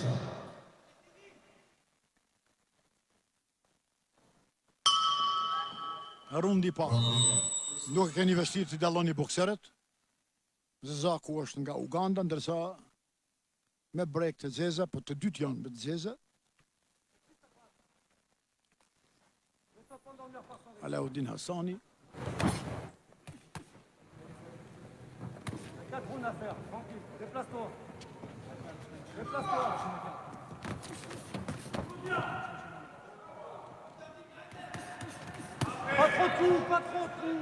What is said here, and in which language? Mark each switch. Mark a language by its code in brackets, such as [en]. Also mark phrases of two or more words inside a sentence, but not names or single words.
[sq] Rundi pa. Nuk e keni vështirë të dalloni bokseret. Zaku është nga Uganda, ndërsa me brek të zeza, po të dytë janë me të zeza. Alaudin Hassani. [fr] 4 rounds à faire, tranquille, déplace-toi. Déplace-toi. Pas trop de coups, pas trop de coups.